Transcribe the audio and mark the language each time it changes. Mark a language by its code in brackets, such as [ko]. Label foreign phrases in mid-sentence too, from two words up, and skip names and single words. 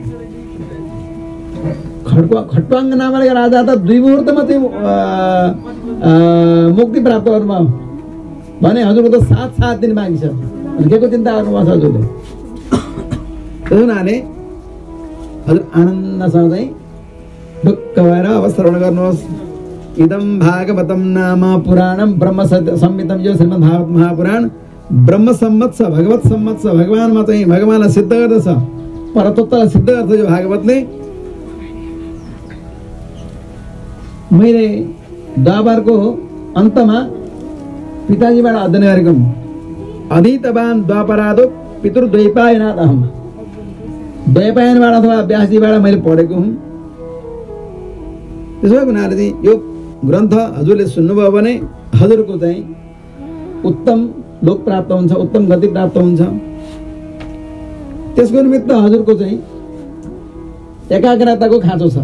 [ne] खट्वाङ्ग नामका राजा त 2 मुहुर्तमा चाहिँ मुक्ति प्राप्त गर्नुभयो भने हजुरको त 7 दिन बाँकी छ। के को चिन्ता गर्नुभएको छ हजुरले? त्यसो हुनाले हजुर आनन्दसँग चाहिँ ढुक्क भएर अब श्रवण गर्नुहोस्। [sa] इदम भागवतम नाम पुराणम ब्रह्म संहितम। [ne] यो श्रीमद् भागवत महापुराण ब्रह्म सम्मत छ, भगवत सम्मत छ। भगवानमा चाहिँ भगवानलाई सिद्ध गर्दछ, परतत्त्वलाई सिद्ध गर्छ यो भागवतले। मैले द्वापरको अन्तमा पिताजीबाट अध्ययन गरेको [sa] अधीतवान द्वापरादो पितृद्वैपायनाथ अहम। [ne] द्वैपायनबाट अथवा व्यासजीबाट मैले पढेको हुँ। त्यसो भएको हुनाले चाहिँ यो ग्रन्थ हजुरले सुन्नुभयो भने हजुरको चाहिँ उत्तम लोक प्राप्त हुन्छ, उत्तम गति प्राप्त हुन्छ। त्यसको निमित्त हजुरको चाहिँ एकाग्रताको खाँचो छ।